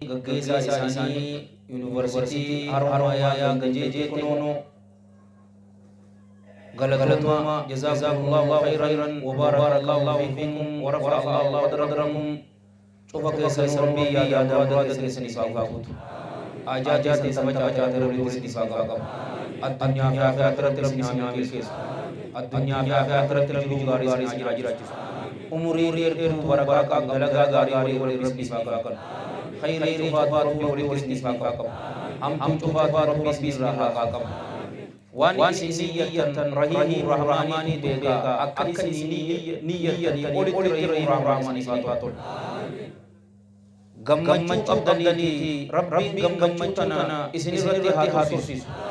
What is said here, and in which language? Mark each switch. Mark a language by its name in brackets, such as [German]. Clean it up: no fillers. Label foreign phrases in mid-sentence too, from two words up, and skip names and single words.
[Oromo] gaggeessaa isaanii yuunivarsiitii Haramayaa Ganjee kunuunu galatuma [Arabic] جزاكم الله خيرا وبارك الله فيكم ورفع الله قدركم [Oromo] cufa keessan rabbii yaada duraata keessan isaa guutu ajaajaa sabacaa rabbii keessan isaa qabu addunyaa fi akhiratti rabbii isin keessa addunyaa fi akhiratti rabbii gaarii isin jiraachisu umurii dheertuu barakaa dalagaa gaarii rabbii isin isaa qabu khairii tufaatu rabbii isin isaa qabu hamtuu tufaatu rabbii isin isaa qabu waan isin niyyatan rahiimuu rahmaanii beekaa akka isin niyyatanii olitti rahiimuu rahmaanii faatu gammachuu qabdanii rabbiin gammachuu tana isin irratti haa tursiisu